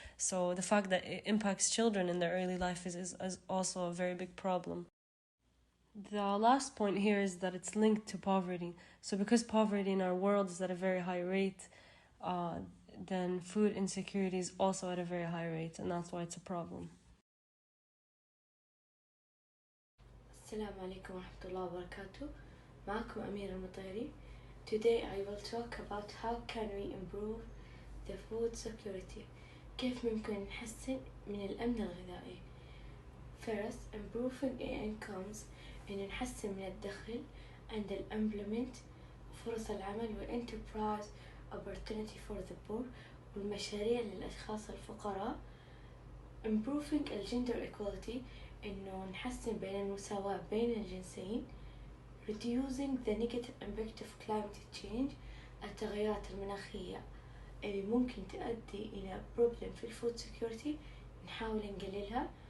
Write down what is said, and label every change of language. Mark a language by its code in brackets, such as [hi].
[en] So the fact that it impacts children in their early life is also a very big problem. The last point here is that it's linked to poverty. So because poverty in our world is at a very high rate, then food insecurity is also at a very high rate, and that's why it's a problem. [ar] السلام عليكم ورحمة الله وبركاته. معكم أميرة المطيري. [en] Today I will talk about how can we improve the food security. [ar] كيف ممكن نحسن من الأمن الغذائي. [en] First, improving incomes، [ar] إن نحسن من الدخل [en] and employment، [ar] فرص العمل [en] والenterprise opportunity for the poor، [ar] والمشاريع للأشخاص الفقراء. [en] Improving gender equality، [ar] إنه نحسن بين المساواة بين الجنسين. [en] Reducing the negative impact of climate change، [ar] التغيرات المناخية اللي ممكن تؤدي إلى problem في الفود security نحاول نقللها.